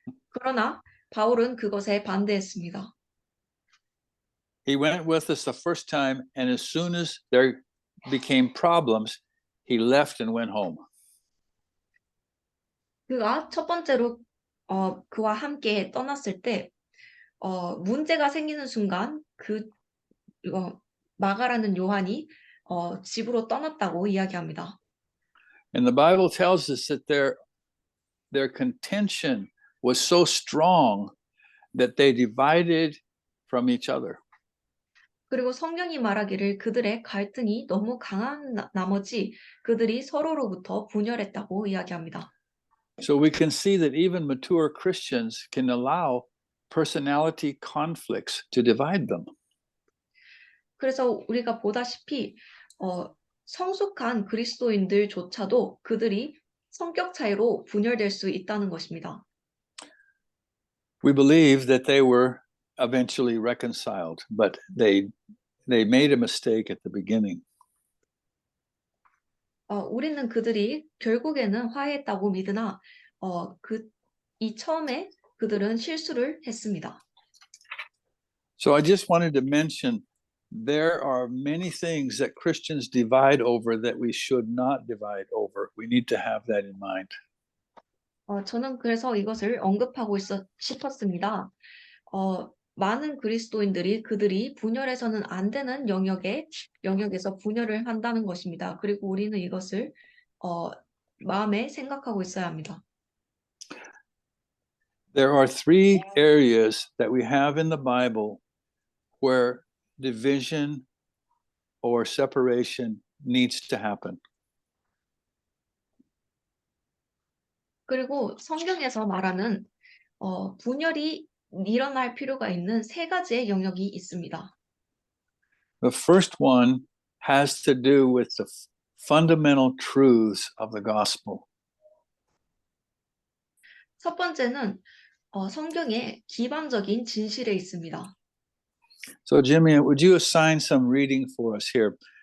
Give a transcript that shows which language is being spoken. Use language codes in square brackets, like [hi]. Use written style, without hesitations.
[ko] 그러나 바울은 그것에 반대했습니다. [en] he went with us the first time, and as soon as there became problems, he left and went home. [ko] 그가 첫 번째로 그와 함께 떠났을 때 문제가 생기는 순간 마가라는 요한이 집으로 떠났다고 이야기합니다. [en] And the Bible tells us that their contention was so strong that they divided from each other. [ko] 그리고 성경이 말하기를 그들의 갈등이 너무 강한 나머지 그들이 서로로부터 분열했다고 이야기합니다. [en] So we can see that even mature Christians can allow personality conflicts to divide them. [ko] 그래서 우리가 보다시피 성숙한 그리스도인들조차도 그들이 성격 차이로 분열될 수 있다는 것입니다. [en] We believe that they were eventually reconciled, but they made a mistake at the beginning. [ko] 우리는 그들이 결국에는 화해했다고 믿으나 이 처음에 그들은 실수를 했습니다. [en] So I just wanted to mention there are many things that Christians divide over that we should not divide over. We need to have that in mind. [ko] 저는 그래서 이것을 언급하고 싶었습니다. 많은 그리스도인들이 그들이 분열해서는 안 되는 영역에서 분열을 한다는 것입니다. 그리고 우리는 이것을 마음에 생각하고 있어야 합니다. [en] There are three areas that we have in the Bible where division or separation needs to happen. [ko] 그리고 성경에서 말하는 분열이 일어날 필요가 있는 세 가지의 영역이 있습니다. [en] The first one has to do with the fundamental truths of the gospel. [ko] 첫 번째는 성경의 기반적인 진실에 있습니다. [en] So Jimmy, would you assign some reading for us here?